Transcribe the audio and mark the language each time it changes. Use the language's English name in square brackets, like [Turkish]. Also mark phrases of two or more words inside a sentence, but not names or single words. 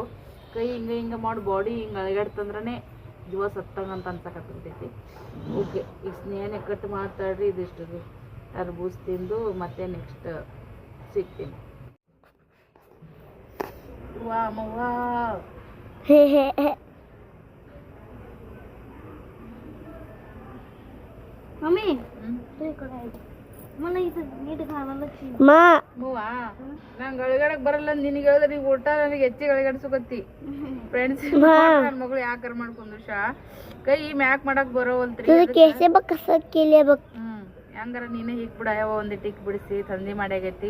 [Kannada] ಕೈ ಹಿಂಗೆ ಮಾಡಿ ಬಾಡಿ ಹಿಂಗೆ ಅಳಗಾಡ್ತಂದ್ರೆ ಜೀವ ಸತ್ತಂಗೆ ಅಂತ ಅನ್ಸಕತ್ತೈತಿ. ಓಕೆ, ಈ ಸ್ನೇಹನೇ ಕಟ್ ಮಾಡ್ತಾಳ್ರಿ. ಇದಿಷ್ಟು ತರಬೂಜ್ ತಿಂದು ಮತ್ತೆ ನೆಕ್ಸ್ಟ್ ಸಿಗ್ತೀನಿ. ವಾ ಮವ್ವಾ [Marathi] मम्मी मला इथं नीट घालायला [Kannada] ನಂಗೆ ಅಳಗಾಡಕ್ ಬರಲ್ಲ. ನಿನಗೆ ಹೇಳಿದ್ರೆ ನೀವು ಊಟ ನನಗೆ ಹೆಚ್ಚಿಗೆ ಅಳಗಾಡ್ಸಕತ್ತಿ. ಫ್ರೆಂಡ್ಸ್ ನನ್ನ ಮಗಳು ಯಾಕಾರ ಮಾಡ್ಕೊಂಡು ಕೈ ಮ್ಯಾಕ್ ಮಾಡಕ್ ಬರೋವಲ್ತ್ರಿ. ಹೆಂಗಾರ ನೀನೇ ಹಿಕ್ ಬಿಡ. ಯಾವ ಒಂದಿಟ್ಟು ಹಿಕ್ ಬಿಡಿಸಿ ತಂದಿ ಮಾಡ್ಯಾಗೈತಿ.